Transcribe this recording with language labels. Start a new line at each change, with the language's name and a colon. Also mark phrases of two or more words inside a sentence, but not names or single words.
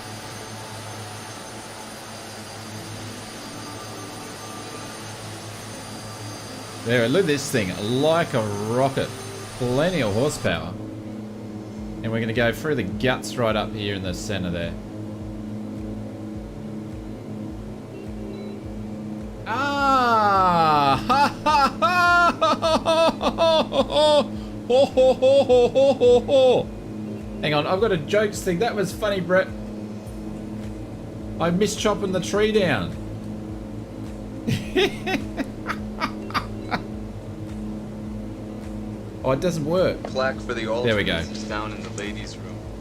English: There, look at this thing. Like a rocket. Plenty of horsepower. And we're going to go through the guts right up here in the center there. Ah! Ha ha ha! Ho ho ho ho ho ho ho! Hang on, I've got a jokes thing. That was funny, Brett. I missed chopping the tree down. Oh, it doesn't work. Plaque for the There we go. It's down in the ladies' room.